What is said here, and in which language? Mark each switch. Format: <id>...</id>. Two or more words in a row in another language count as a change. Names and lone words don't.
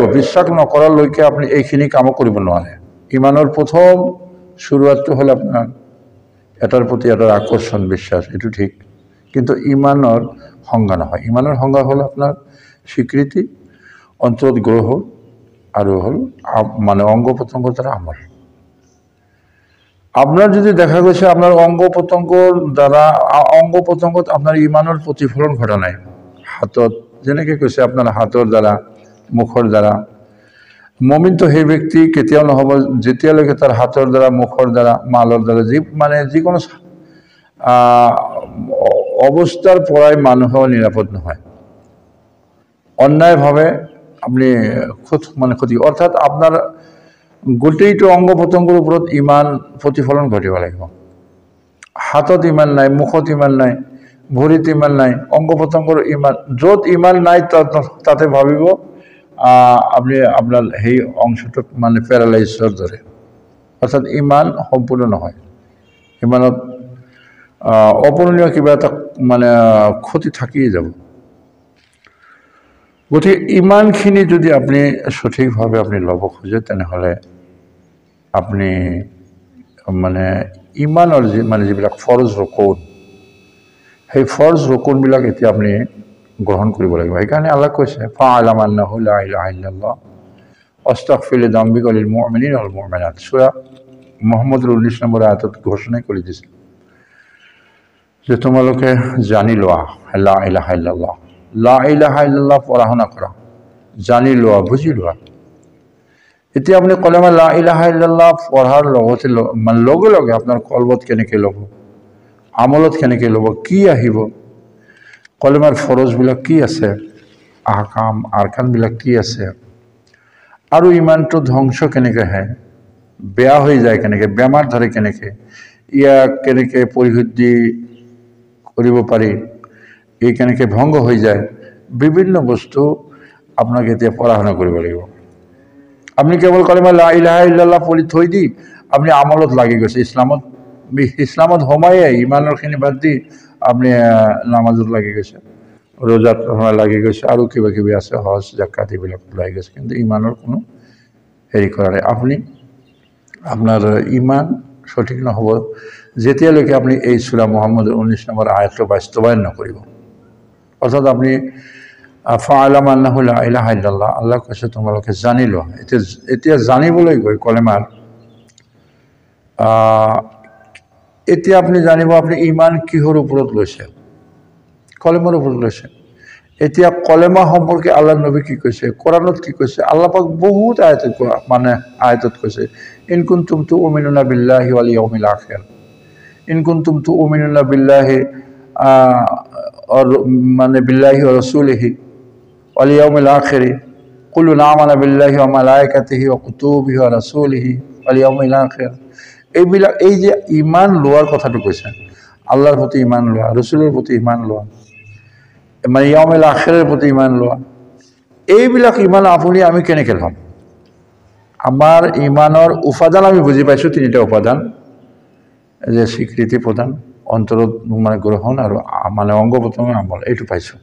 <as>বিশ্বাস নকৰালৈকে আপুনি এইখিনি কামো কৰিব নোৱাৰে। ইমানৰ প্ৰথম শুৰুৱাতটো হ'ল আপোনাৰ এটাৰ প্ৰতি এটাৰ আকৰ্ষণ, বিশ্বাস, এইটো ঠিক, কিন্তু ইমানৰ সংজ্ঞা নহয়। ইমানৰ সংজ্ঞা হ'ল আপোনাৰ স্বীকৃতি, অন্তৰত গ্ৰহণ, আৰু হ'ল অংগ প্ৰত্যংগৰ দ্বাৰা আমল। আপনার যদি দেখা গৈছে আপনার অঙ্গ প্রত্যঙ্গত আপনার ইমানৰ প্ৰতিফলন ঘটা নাই, হাতত যেনেকৈ কৈছে আপোনাৰ হাতৰ দ্বাৰা, মুখৰ দ্বাৰা, মমিনটো সেই ব্যক্তি কেতিয়াও নহ'ব যেতিয়ালৈকে তাৰ হাতৰ দ্বাৰা, মুখৰ দ্বাৰা, মালৰ দ্বাৰা যিকোনো অৱস্থাৰ পৰাই মানুহৰ নিৰাপদ নহয়। অন্যায়ভাৱে আপনি ক্ষতি, অৰ্থাৎ আপনার গোটেইটো অঙ্গ প্রত্যঙ্গৰ ওপৰত ইমান প্ৰতিফলন ঘটিব লাগিব। হাতত ইমান নাই, মুখত ইমান নাই, ভৰিত ইমান নাই, অঙ্গ প্ৰত্যঙ্গৰ ইমান, য'ত ইমান নাই তাতে ভাবিব আপনি আপনার সেই অংশটোত প্যারালাইজৰ দৰে, অৰ্থাৎ ইমান সম্পূৰ্ণ নহয়। ইমানত অপূৰণীয় কিবা এটা ক্ষতি থাকিয়ে যাব। গতিকে ইমানখিনি যদি আপনি সঠিকভাৱে আপনি ল'ব খোজে, তেনেহ'লে আপনি ইমানৰ যিবিলাক ফৰজ ৰকুন, সেই ফৰজ ৰকুনবিলাক এতিয়া আপনি গ্ৰহণ কৰিব লাগিব। সেইকাৰণে আল্লাহ কৈছে</as> <ar>فاعلم أنه لا إله إلا الله استغفر لذنبك للمؤمنين والمؤمنات.</ar> <as>সূরা মুহাম্মদের 19 নম্বর আয়াতত ঘোষণা কৰি দিছে যে তোমালোকে জানি লোৱা</as> <ar>لا إله إلا الله, لا إله إلا الله</ar> <as>পঢ়া শুনা কৰা, জানি লোৱা, বুজি লোৱা। এতিয়া আপুনি কলেমা</as> <ar>لا إله إلا الله</ar> <as>পঢ়াৰ লগে লগে আপোনাৰ কলবত কেনেকৈ ল'ব, আমলত কেনেকৈ ল'ব, কি আহিব, কলেমাৰ ফৰজবিলাক কি আছে, আহকাম আৰকানবিলাক কি আছে, আৰু ইমানটো ধ্বংস কেনেকৈ হয়, বেয়া হৈ যায় কেনেকৈ, বেমাৰ ধৰে কেনেকৈ, ইয়াক কেনেকৈ পৰিশুদ্ধি কৰিব পাৰি, এই কেনেকৈ ভংগ হৈ যায়, বিভিন্ন বস্তু আপোনাক এতিয়া পঢ়া শুনা কৰিব লাগিব। আপনি কেৱল কলেমা</as> <ar>لا إله إلا الله</ar> <as>পঢ়ি থৈ দি আপনি আমলত লাগি গৈছে, ইছলামত সোমায়ে ইমানৰখিনি বাদ দি আপনি নামাজত লাগি গৈছে, ৰোজাত লাগি গৈছে, আৰু কিবা কিবি আছে, হজ জাকাত এইবিলাক লাগি গৈছে, কিন্তু ইমানৰ কোনো হেৰি কৰা নাই। আপনি আপনার ইমান সঠিক নহ'ব যেতিয়ালৈকে আপনি এই সূরা মুহাম্মদের 19 নম্বর আয়াতটো বাস্তবায়ন নকৰিব। অৰ্থাৎ আপনি</as> <ar>فاعلم أنه لا إله إلا الله,</ar> <as>আল্লাহ কৈছে তোমালোকে জানি লোৱা। এতিয়া জানিবলৈ গৈ কলেমাৰ এতিয়া আপনি জানিব আপনি ইমান কিহৰ ওপৰত লৈছে, কলেমাৰ ওপৰত লৈছে। এতিয়া কলেমা সম্পৰ্কে আল্লাহ নবী কি কৈছে, কোরআনত কি কৈছে, আল্লাহ পাক বহুত আয়াতত কৈছে</as> <ar>إن كنتم تؤمنون بالله واليوم الآخر، إن كنتم تؤمنون بالله بالله ورسوله واليوم الآخر كل آمن بالله وملائكته وكتبه ورسله واليوم الآخر.</ar> <as>এইবিলাক, এই যে ইমান লোৱাৰ কথাটো কৈছে, আল্লাহৰ প্ৰতি ইমান লোৱা, ৰসুলৰ প্ৰতি ইমান লোৱা,</as> <ar>اليوم الآخر</ar> <as>প্ৰতি ইমান লোৱা, এইবিলাক ইমান আমি কেনেকৈ ল'ম? আমাৰ ইমানৰ উপাদান আমি বুজি পাইছোঁ, তিনিটা উপাদান, যে স্বীকৃতি প্ৰদান, অন্তৰত গ্ৰহণ, আৰু অঙ্গ প্ৰত্যঙ্গ আমল, এইটো পাইছোঁ।</as>